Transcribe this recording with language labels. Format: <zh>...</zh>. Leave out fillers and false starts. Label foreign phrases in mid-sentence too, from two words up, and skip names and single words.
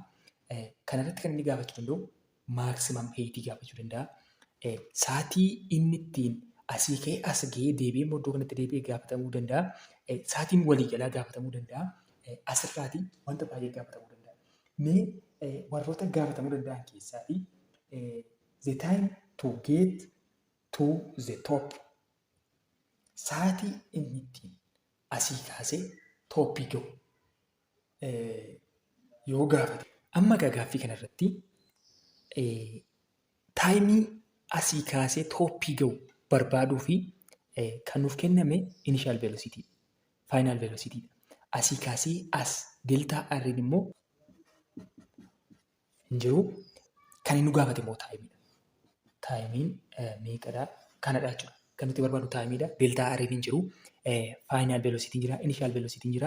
<om>Kanarratti kan inni gaafachuu danda'u</om> <en>maximum height</en> <om>gaafachuu danda'a. Saatii inni ittiin asii ka'ee as ga'ee deebi'ee immoo iddoo kanatti deebi'ee gaafatamuu danda'a. Saatiin waliigalaa gaafatamuu danda'a. Asirraatii wanta baay'ee gaafatamuu danda'a. Mee warroota gaafatamuu danda'an keessaafi</om> <en>the time to get to the top.</en> <om>Saatii inni ittiin asii kaasee tooppii ga'u yoo gaafate. Amma gaaffii kanarratti taayimii asii kaasee tooppii ga'u barbaaduu fi kan nuuf kenname</om> <en>initial velocity, final velocity.</en> <om>Asii kaasee as delta r'n immoo hin jiru. Kan inni nu gaafate immoo taayimiidha. Taayimiin meeqadha? Kanadha jechuudha. Kan nuti barbaadu taayimiidha. Delta r'n hin jiru.</om> <en>Final velocity</en> <om>jira.</om> <en>Initial velocity</en> <om>jira.</om>